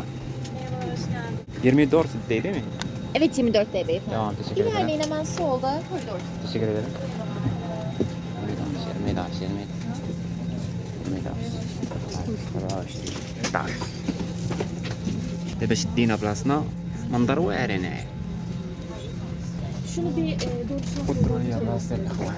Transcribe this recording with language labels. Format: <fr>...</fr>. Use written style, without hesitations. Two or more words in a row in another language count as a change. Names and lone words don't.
<tr>Yirmi dört değil mi? Evet 24 TL efendim. Tamam teşekkür ederim. İlerleyin hemen solda koridor. Teşekkür ederim.</tr> <ar>دابا شدينا بلاصتنا منظر واعر هنايا.</ar> <tr>Şunu bir Oturun ya biraz sen اخوان.</tr>